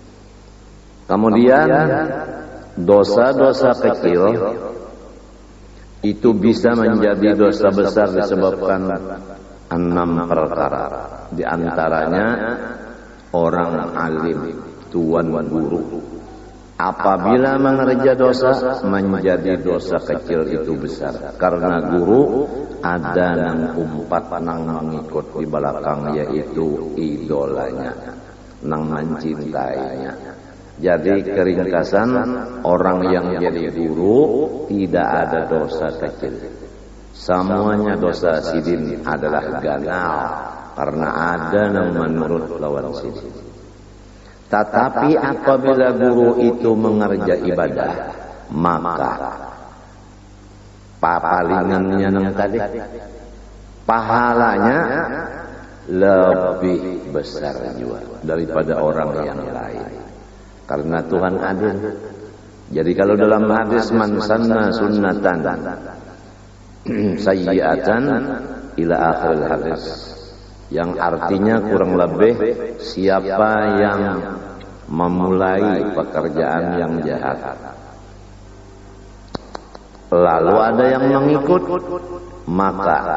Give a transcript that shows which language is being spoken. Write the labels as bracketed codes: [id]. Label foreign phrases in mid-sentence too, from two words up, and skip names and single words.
[id] Kemudian dosa-dosa kecil itu bisa menjadi dosa besar disebabkan 6 perkara. [bjn] Di antaranya orang alim, tuan guru, apabila mengerja dosa menjadi dosa kecil itu besar, karena guru ada nang umpat nang mengikut di belakang, yaitu idolanya, nang mencintainya. [id] Jadi keringkasan, orang yang jadi guru tidak ada dosa kecil. [bjn] Semuanya dosa sidin adalah ganal, karena ada yang menurut lawan sidin. Tetapi apabila guru itu mengerja ibadah, maka papalingannya nang tadi, [id] pahalanya lebih besar juga daripada orang yang lain. Karena Tuhan adil. Jadi kalau dalam hadis [ar] من سن سنة سيئة إلى آخر [id] hadis, yang artinya kurang lebih siapa yang memulai pekerjaan yang jahat lalu ada yang mengikut, maka